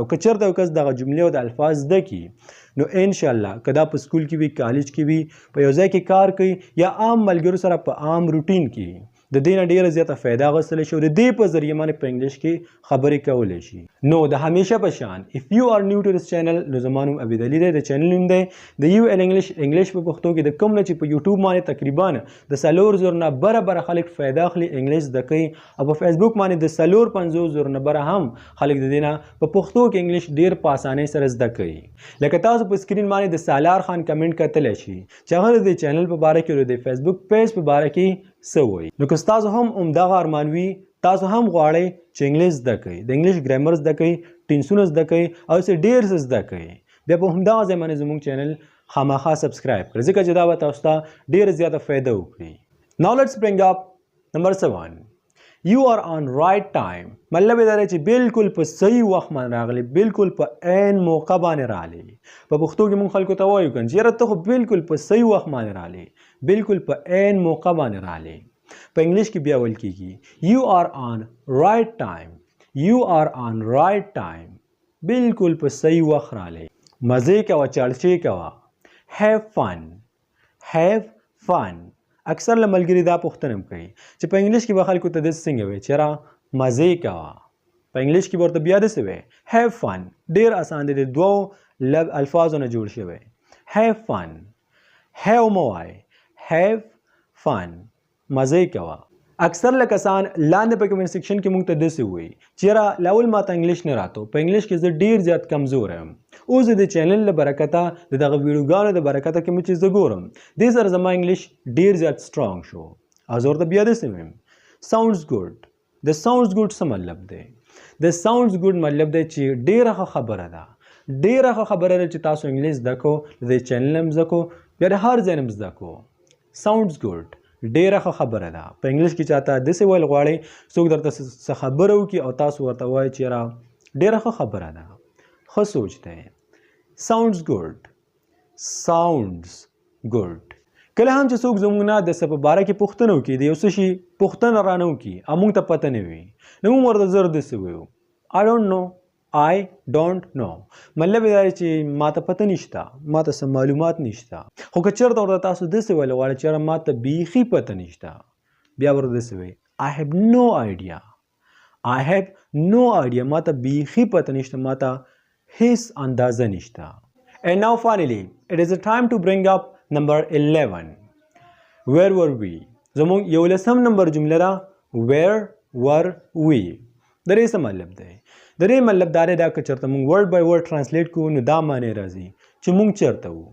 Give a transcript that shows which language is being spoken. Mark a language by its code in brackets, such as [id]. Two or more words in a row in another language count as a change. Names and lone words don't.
[ps] او که چېرته یو کس دغه جملې او د الفاظ زده کړي نو انشاءالله که دا په سکول کې وي، کالج کې وي، په یو ځای کې کار کوي یا عام ملګرو سره په عام روټین کې د دې نه ډېره زیاته فایده اخیستلی شي او د دې په ذریعه باندې په انګلیش کې خبرې کولی شي. نو د همیشه په شان [en] if you are new to this channel [ps] نو زما نوم عبید علي دی، د چینل نوم دی د یو ایل انګلیش په پښتو کې. د کوم نه چې په یوټیوب باندې تقریبا د 4 زره نه بره خلک فایده اخلي انګلیش زده کوي، او په فیسبوک باندې د 450 زره نه بره هم خلک د دې نه په پښتو کې انګلیش ډېر په اسانۍ سره زده کوي. لکه تاسو په سکرین باندې د سالار خان کمنټ کتلی شي چې هغه د چینل په باره کې او د فیسبوک پیج په باره کې څه وایي. نو که ستاسو هم همدغه ارمان وي، تاسو هم غواړئ چې انګلیش زده کوئ، د انګلیش ګرامر زده کوئ، ټینسونه زده کوئ او داسې ډېر څه زده کوئ، بیا په همدغه ځای باندې زموږ چینل خامخا سبسکرایب کړئ، ځکه چې دا به تاسو ته ډېره زیاته فایده وکړي. [en] Now let's bring up number 7. You are on right time. [ps] مطلب یې دا دی چې بالکل په صحیح وخت باندې راغلی، بالکل په عین موقع باندې راغلی. په پښتو کې موږ خلکو ته وایو که یاره ته خو بالکل په صحیح وخت باندې راغلی، بالکل په عین موقع باندې راغلی. په انګلیش کې بیا ویل کېږي [en] you are on right time. you are on right time. [ps] بالکل په صحیح وخت راغلی. مزې کوه، چړچې کوه. [en] have fun. have fun. [ps] اکثر له ملګري دا پوښتنه هم کوي چې په انګلیش کې به خلکو ته داسې څنګه وایي چې یاره مزې کوه. په انګلیش کې به ورته بیا داسې وایي [en] have fun. [ps] ډېر اسان دی، د دوو الفاظو نه جوړ شوی. [en] have fun. have [ps] مه وایي، [en] have fun. [ps] مزې کوه. اکثر له کسان لاندې په [en] comment section [ps] کې موږ ته داسې وایي چې یاره لاول ماته انګلیش نه راته، په انګلیش کې زه ډېر زیات کمزور یم. اوس د چینل له برکته د دغه ویډیوګانو د برکته کې مې چې زه ګورم دې سره زما انګلیش ډېر زیات سټرانګ شو. او زه ورته بیا داسې وایم [en] sounds good. [ps] د [en] sounds good [ps] څه مطلب دی؟ د [en] sounds good [ps] مطلب دی چې ډېره ښه خبره ده، ډیره ښه خبره ده چې تاسو انګلیش زده کو د چینل هم زده کو بیا د هر ځای هم زده کو. [en] sounds good [ps] ډیره ښه خبره ده. په انګلیش کې چاته داسې ویل غواړئ څوک درته څه خبره وکړي او تاسو ورته وایئ چې یاره ډیره ښه خبره ده، ښه سوچ دی. [en] sounds good, sounds good. [ps] کله هم چې څوک زموږ نه د څه په باره کې پوښتنه وکړي د یو څه شي پوښتنه رانه وکړي او موږ ته پته نه وي نو موږ ورته زر داسې وایو [en] I don't know. I don't know. [ps] مطلب دا دی چې ما ته پته نشته، ما ته څه معلومات نشته. خو که چېرته ورته تاسو داسې ویلی غواړئ چې یاره ما ته بیخي پته نشته بیا ورته داسې وایي [en] I have no idea. I have no idea. [ps] ما ته بیخي پته نشته، ما ته هیڅ اندازه نشته. [en] And now finally, it is a time to bring up number 11. Where were we? [ps] زموږ 11 نمبر جمله ده [en] Where were we? [ps] د دې څه مطلب دی؟ د دې مطلب دا دی دا که چېرته موږ [en] word by word translate [ps] کوو نو دا معنی راځي چې موږ چېرته وو.